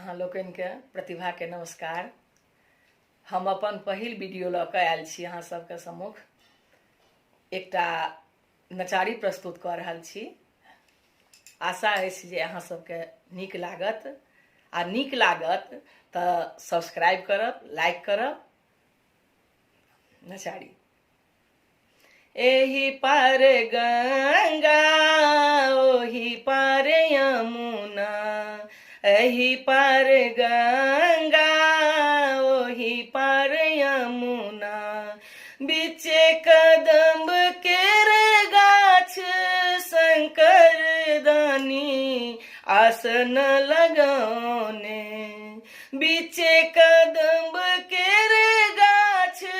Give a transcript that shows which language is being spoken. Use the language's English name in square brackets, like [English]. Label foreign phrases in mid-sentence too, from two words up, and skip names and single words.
[Maithili] लोकनि के प्रतिभा के नमस्कार। हम अपन पहिल वीडियो लऽ कऽ आयल छी अहाँ सबके सम्मुख। एकटा नचारी प्रस्तुत कऽ रहल छी। आशा अछि जे अहाँ सबके नीक लागत, आ नीक लागत तऽ सब्सक्राइब करब, लाइक करब। नचारी। एही पार गंगा ओही पार यमुना, एही पार गंगा ओही पार यमुना, बीचे कदम्ब केर गाछ शंकर दानी आसन लगौने, बीचे कदम्ब केर गाछ